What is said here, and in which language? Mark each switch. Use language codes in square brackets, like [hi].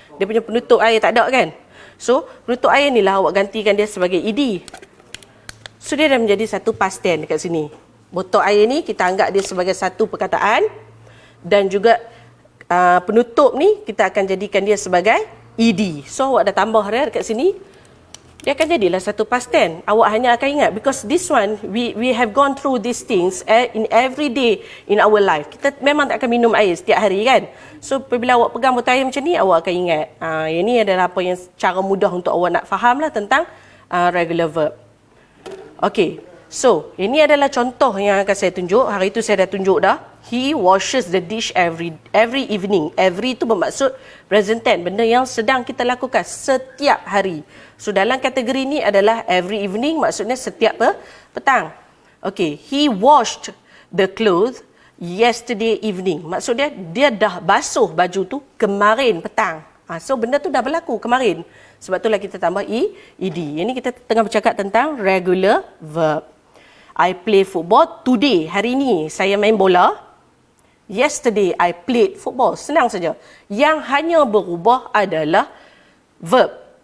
[ms] Dia punya penutup air tak ada kan? So, penutup air ni lah awak gantikan dia sebagai ed. So, dia dah menjadi satu past tense dekat sini. Botol air ni kita anggap dia sebagai satu perkataan, dan juga penutup ni kita akan jadikan dia sebagai ed. So, awak dah tambah dia dekat sini. Dia akan jadilah satu past tense. Awak hanya akan ingat, [en] because this one we have gone through these things in every day in our life. [ms] Kita memang tak akan minum air setiap hari kan. So apabila awak pegang botol air macam ni, awak akan ingat yang ni adalah apa yang cara mudah untuk awak nak faham lah tentang regular verb. Okay, so ini adalah contoh yang akan saya tunjuk. Hari itu saya dah tunjuk dah. [en] He washes the dish every evening. [ms] Every itu bermaksud present tense, benda yang sedang kita lakukan setiap hari. So dalam kategori ni adalah every evening, maksudnya setiap petang. [en] Okay, he washed the clothes yesterday evening. [ms] Maksud dia dah basuh baju tu kemarin petang. So benda tu dah berlaku kemarin. Sebab itulah kita tambah ed. Ini kita tengah bercakap tentang regular verb. [en] I play football today. [ms] Hari ini saya main bola. [en] Yesterday I played football. [ms] Senang saja. Yang hanya berubah adalah verb.